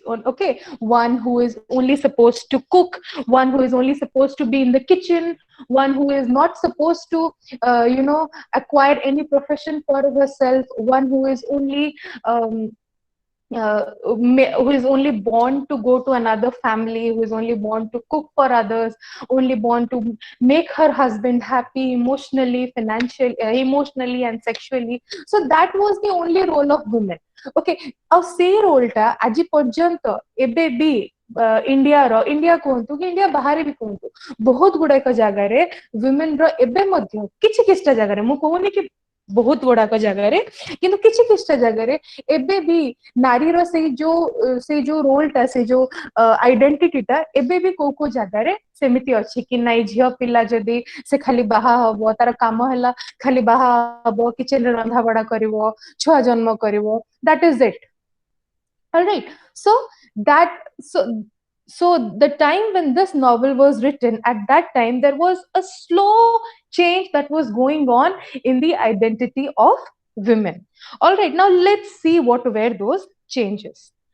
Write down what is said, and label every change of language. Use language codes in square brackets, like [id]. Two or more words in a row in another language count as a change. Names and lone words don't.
[en] Okay, one who is only supposed to cook, one who is only supposed to be in the kitchen, one who is not supposed to acquire any profession for herself, one who is only who is only born to go to another family, who is only born to cook for others, only born to make her husband happy emotionally, financially, emotionally and sexually. So that was the only role of women. [or] Okay, ଆଉ ସେଇ ରୋଲଟା ଆଜି ପର୍ଯ୍ୟନ୍ତ ଏବେ ବି ଇଣ୍ଡିଆ କୁହନ୍ତୁ କି ଇଣ୍ଡିଆ ବାହାରେ ବି କୁହନ୍ତୁ, ବହୁତ ଗୁଡାକ ଜାଗାରେ women ର ଏବେ ମଧ୍ୟ କିଛି କିଛିଟା ଜାଗାରେ, ମୁଁ କହୁନି କି ବହୁତ ଗୁଡାକ ଜାଗାରେ, କିନ୍ତୁ କିଛି କିଛିଟା ଜାଗାରେ ଏବେ ବି ନାରୀର ସେଇ ଯୋଉ ରୋଲଟା, ସେଇ ଯୋଉ ଆଇଡେଣ୍ଟିଟିଟା ଏବେ ବି କୋଉ କୋଉ ଜାଗାରେ ସେମିତି ଅଛି କି ନାଇଁ, ଝିଅ ପିଲା ଯଦି ସେ ଖାଲି ବାହା ହବ, ତାର କାମ ହେଲା ଖାଲି ବାହା ହବ, କିଚେନରେ ରନ୍ଧା ବଢା କରିବ, ଛୁଆ ଜନ୍ମ କରିବ, [en] that is it. All right, so that so the time when this novel was written, at that time there was a slow change that was going on in the identity of women. All right, now let's see what were those changes.